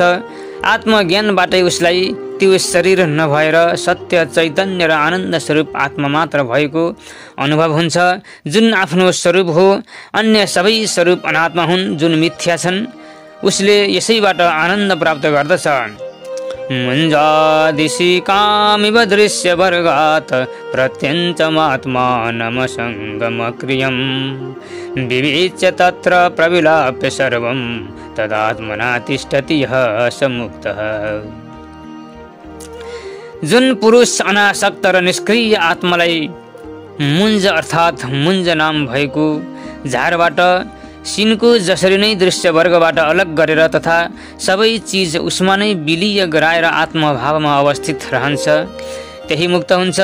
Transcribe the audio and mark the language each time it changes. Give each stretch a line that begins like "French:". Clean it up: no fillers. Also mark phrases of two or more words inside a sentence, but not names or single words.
Nepali: आत्मज्ञानबाटै उसलाई त्यो शरीर नभएर सत्य चैतन्य र आनन्द स्वरूप आत्मा मात्र भएको अनुभव हुन्छ, जुन आफ्नो स्वरूप हो। अन्य सबै स्वरूप अनात्मा हुन्, जुन मिथ्या छन्। उसले यसैबाट आनन्द प्राप्त गर्दछ।
Sanskrit: मुञ्जादिशि कामिव दृश्य वर्गात् प्रत्यञ्चमात्मानमसङ्गमक्रियं विवेच्य तत्र प्रविलाप्य सर्वं तदात्मना तिष्ठति यः समुक्तः।
Nepali: जुन पुरुष अनासक्त र निष्क्रिय आत्मालाई मुञ्ज अर्थात् मुञ्ज नाम भएको झारबाट सिनको जसरी नै दृश्य वर्गबाट अलग गरेर तथा सबै चिज उसमा नै विलीय गराएर आत्मभावमा अवस्थित रहन्छ, त्यही मुक्त हुन्छ।